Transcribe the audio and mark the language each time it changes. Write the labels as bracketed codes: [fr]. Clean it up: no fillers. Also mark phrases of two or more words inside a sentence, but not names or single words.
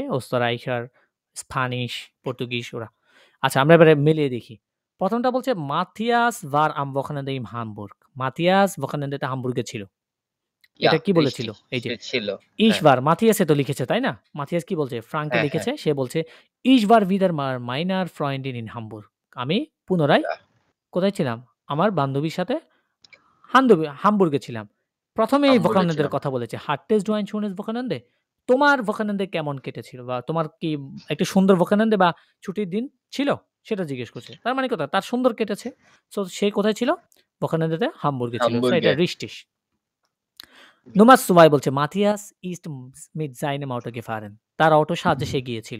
[bn] ওস্তারাইখার, স্প্যানিশ, পর্তুগিজ ওরা। আচ্ছা, আমরা এবারে মিলিয়ে দেখি। প্রথমটা বলছে [de] Matthias war am Wochenende im Hamburg. [bn] মাথিয়াস Wochenende-তে হামবুর্গে ছিল। এটা কি বলেছিল? এই যে [de] Ich war, [bn] মাথিয়াসে তো লিখেছে তাই না? মাথিয়াস কি বলছে? ফ্রাঙ্কে লিখেছে, সে বলছে [de] Ich war wieder meiner Freundin in Hamburg. [bn] আমি পুনরায় কোথায় ছিলাম? আমার বান্ধবীর সাথে হামবুর্গে ছিলাম। প্রথমে এই Wochenende-র কথা বলেছে। [de] Hattest du ein schönes Wochenende? [bn] তোমার Wochenende কেমন কেটেছিল? বা তোমার কি একটা সুন্দর Wochenende বা ছুটির দিন ছিল? সেটা জিজ্ঞেস করছে। তার মানে কথা তার সুন্দর কেটেছে। সো সে কোথায় ছিল? Wochenende-তে হামবুর্গে ছিল। সো এটা richtig. [de] Nummer zwei [bn] বলছে [de] Matthias ist mit seinem Auto gefahren, [bn] তার অটোর সাহায্যে সে গিয়েছিল।